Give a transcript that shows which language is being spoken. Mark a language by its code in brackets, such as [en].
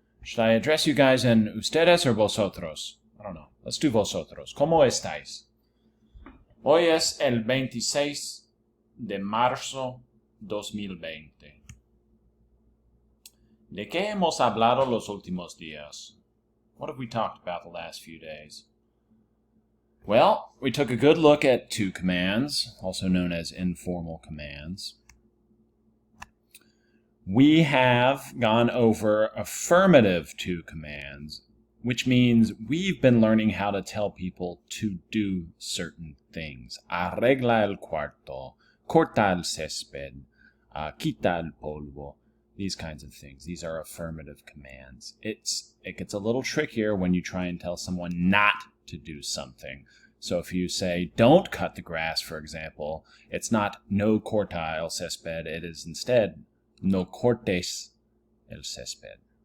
[en] Should I address you guys in ustedes or vosotros? I don't know. Let's do vosotros. [es] ¿Cómo estáis? Hoy es el 26 de marzo 2020. ¿De qué hemos hablado los últimos días? [en] What have we talked about the last few days? Well, we took a good look at to commands, also known as informal commands. We have gone over affirmative to commands, which means we've been learning how to tell people to do certain things. [es] Arregla el cuarto, corta el césped, quita el polvo, [en] these kinds of things. These are affirmative commands. It gets a little trickier when you try and tell someone not to do something. So if you say, don't cut the grass, for example, it's not [es] no corta el césped, [en] it is instead [es] no cortes el césped.